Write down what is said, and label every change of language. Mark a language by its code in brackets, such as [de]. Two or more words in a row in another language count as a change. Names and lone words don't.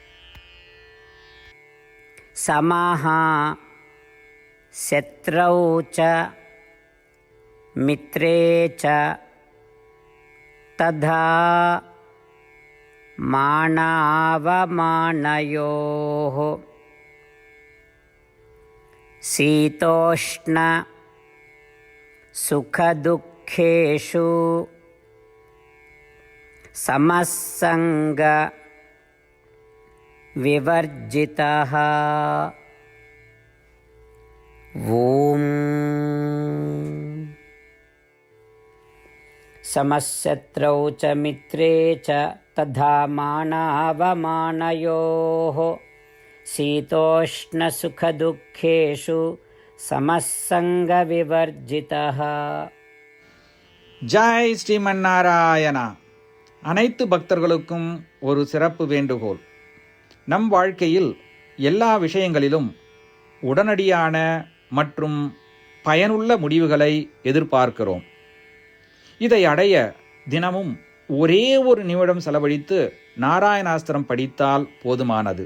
[sa] समः शत्रौ च मित्रे च तथा मानावमानयोः शीतोष्ण सुखदुःखेषु समसङ्ग विवर्जितः. ஓம் समशत्रौ च मित्रे च तथा मानावमानयोः शीतोष्णसुखदुःखेषु समस्सङ्गविवर्जितः. जय श्रीमन् नारायण. [ta] அனைத்து பக்தர்களுக்கும் ஒரு சிறப்பு வேண்டுகோள். நம் வாழ்க்கையில் எல்லா விஷயங்களிலும் உடனடியான மற்றும் பயனுள்ள முடிவுகளை எதிர்பார்க்கிறோம். இதை அடைய தினமும் ஒரே ஒரு நிமிடம் செலவழித்து நாராயணாஸ்திரம் படித்தால் போதுமானது.